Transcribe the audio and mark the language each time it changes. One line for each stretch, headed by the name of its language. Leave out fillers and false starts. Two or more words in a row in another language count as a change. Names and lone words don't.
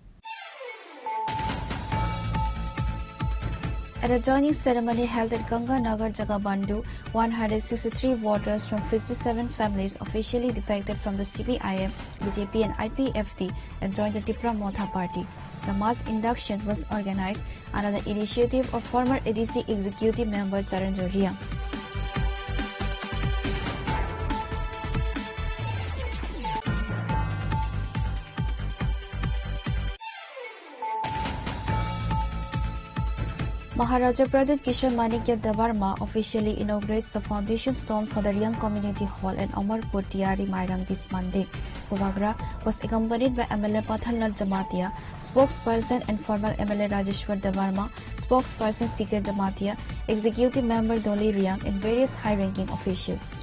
English: At a joining ceremony held at Ganga Nagar Jagabandu, 163 voters from 57 families officially defected from the CPIM, BJP and IPFT and joined the Tripura Motha party. The mass induction was organized under the initiative of former ADC executive member Charendra Riang. Maharaja Pradit Kishore Manikya Devarma officially inaugurates the foundation stone for the Riang Community Hall at Amarpur Tiari Mairang this Monday. Puvagra was accompanied by MLA Pathanlal Jamatia, spokesperson and former MLA Rajeshwar Devarma, spokesperson CK Jamatia, executive member Dolly Riang and various high-ranking officials.